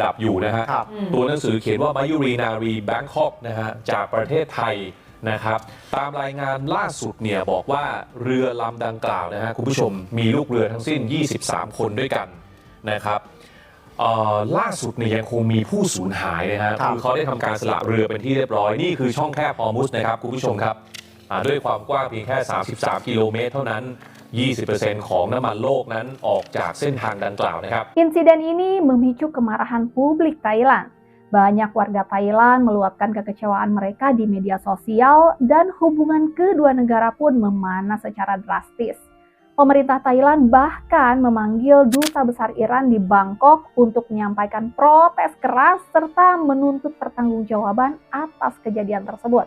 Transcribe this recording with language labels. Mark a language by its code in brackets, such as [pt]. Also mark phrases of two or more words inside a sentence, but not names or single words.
[th] ดับอยู่นะฮะตัวหนังสือเขียนว่ามายุรีนารีแบงคอกนะฮะจากประเทศไทยนะครับตามรายงานล่าสุดเนี่ยบอกว่าเรือลำดังกล่าวนะฮะคุณผู้ชมมีลูกเรือทั้งสิ้น23 คนด้วยกันนะครับล่าสุดเนี่ยยังคงมีผู้สูญหายนะฮะคือเขาได้ทำการสละเรือเป็นที่เรียบร้อยนี่คือช่องแคบฮอร์มุสนะครับคุณผู้ชมครับด้วยความกว้างเพียงแค่33 กิโลเมตรเท่านั้น 20% ของน้ำมันโลกนั้นออกจากเส้นทางดังกล่าวนะครับ [id] Insiden ini memicu kemarahan publik Thailand. Banyak warga Thailand meluapkan kekecewaan mereka di media sosial dan hubungan kedua negara pun memanas secara drastis. Pemerintah Thailand bahkan memanggil duta besar Iran di Bangkok untuk menyampaikan protes keras serta menuntut pertanggungjawaban atas kejadian tersebut.